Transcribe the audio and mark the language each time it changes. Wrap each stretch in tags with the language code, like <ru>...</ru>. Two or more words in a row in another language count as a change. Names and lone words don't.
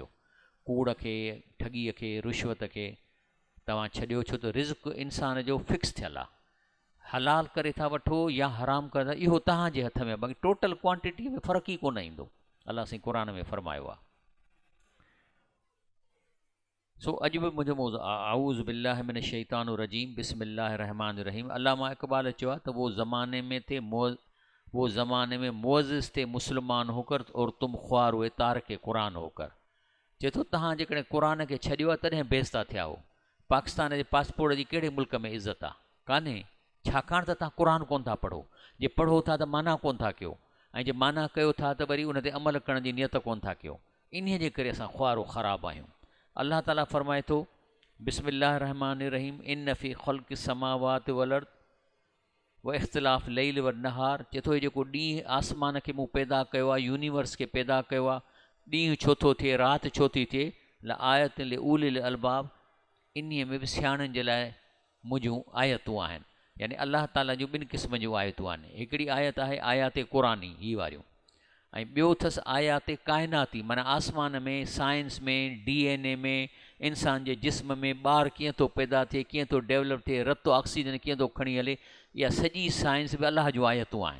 <sd>कूड़ खे, ठॻीअ खे, रिश्वत खे तव्हां छॾियो, छो त रिज़्क़ इंसान जो फिक्स थियलु आहे। हलाल करे था वठो या हराम करे था, इहो तव्हांजे हथ में, बाक़ी</sd> <en>total quantity</en> <sd>में फ़र्क़ु ई कोन ईंदो। अलाह साईं क़ुरान में फरमायो आहे। सो अॼु बि मुंहिंजो मौज़ू</sd> <ar>أعوذ بالله من الشيطان الرجيم بسم الله الرحمن الرحيم.</ar> <sd>अल्लामा इक़बाल चयो आहे त</sd> <ur>وہ زمانے میں معزز تھے مسلمان ہو کر اور تم خوار ہوئے تارک قرآن ہو کر.</ur> <sd>चए थो तव्हां जेकॾहिं क़ुरान खे छॾियो आहे तॾहिं बेइज़्ज़त थिया हो। पाकिस्तान जे पासपोर्ट जी कहिड़े मुल्क में इज़त आहे? कान्हे, छाकाणि त तव्हां क़ुरान कोन था पढ़ो। जे पढ़ो था त माना कोन था कयो, ऐं जे माना कयो था त वरी उन ते अमल करण जी नियत कोन था कयो। इन जे करे असां ख्वारो ख़राबु आहियूं। अल्लाह ताला फरमाए थो</sd> <ar>بسم الله الرحمن الرحيم إن في خلق السماوات والأرض واختلاف الليل والنهار.</ar> <sd>चए थो जेको ॾींहुं आसमान खे मूं पैदा कयो आहे, यूनिवर्स खे पैदा कयो आहे, ॾींहुं छो थो थिए, राति छो थी थिए,</sd> <ar>لآيات لأولي الألباب,</ar> <sd>इन में बि सियाणनि जे लाइ मुंहिंजूं आयतूं आहिनि। यानी अल्लाह ताला जूं ॿिनि क़िस्म जूं आयतूं आहिनि। हिकिड़ी आयत आहे आयात क़ुरानी, ही वारियूं, ऐं ॿियो अथसि आयात काइनाती, माना आसमान में, साइंस में, DNA में, इंसान जे जिस्म में ॿारु कीअं थो पैदा थिए, कीअं थो डेवलप थिए, रतो ऑक्सीजन कीअं थो खणी हले, इहा सॼी साइंस बि अलाह जूं आयतूं आहिनि।</sd>